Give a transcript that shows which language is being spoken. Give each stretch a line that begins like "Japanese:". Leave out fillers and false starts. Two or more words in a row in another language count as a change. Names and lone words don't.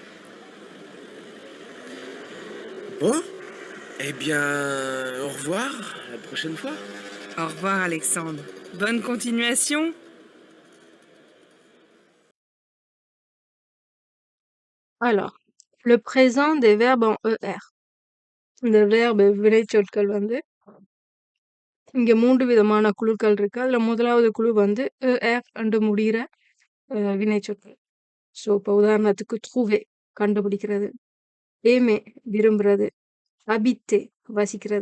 French: Bon, eh bien, au revoir, à la prochaine fois. Au revoir, Alexandre. Bonne continuation. Alors, le présent des verbes en ER.
Tamil: இந்த verb வினைச்சொற்கள் வந்து இங்க 3 விதமான குழுக்கள் இருக்கு. அதுல முதலாவது குழு வந்து ER என்று முடிகிற வினைச்சொற்கள். ஸோ இப்போ உதாரணத்துக்கு trouver கண்டுபிடிக்கிறது, aimer விரும்புறது, habiter வசிக்கிறது.